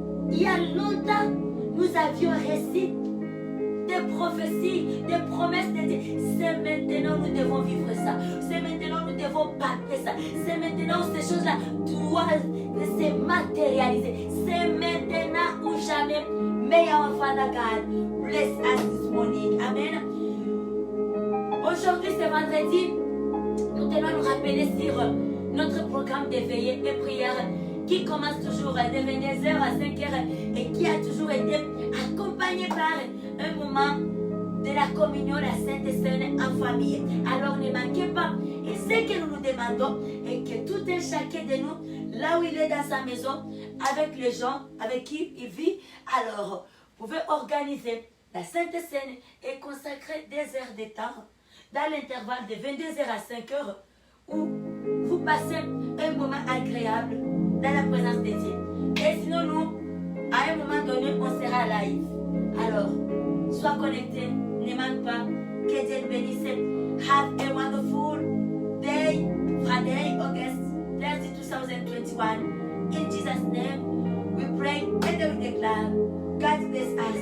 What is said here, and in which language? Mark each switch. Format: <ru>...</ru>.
<fr>Il y a longtemps, nous avions reçu des prophéties, des promesses de Dieu. C'est maintenant nous devons vivre ça. C'est maintenant nous devons palper ça. C'est maintenant ces choses-là doivent se matérialiser. C'est maintenant ou jamais.</fr> <en>May our Father God bless us this morning. Amen.</en> <fr>Aujourd'hui, c'est vendredi. Nous devons nous rappeler sur notre programme de veillée et prière qui commence toujours de 22h à 5h et qui a toujours été accompagné par un moment de la communion, la Sainte Seine en famille. Alors ne manquez pas. Et ce que nous nous demandons est que tout un chacun de nous, là où il est dans sa maison, avec les gens avec qui il vit, alors vous pouvez organiser la Sainte Seine et consacrer des heures de temps dans l'intervalle de 22h à 5h où vous passez un moment agréable dans la présence de Dieu. Et sinon, nous, à un moment donné, on sera live. Alors, sois connecté, ne manque pas. Que Dieu te bénisse.</fr> <en>Have a wonderful day, Friday, August 30, 2021. In Jesus' name, we pray and we declare God's blessing.</en>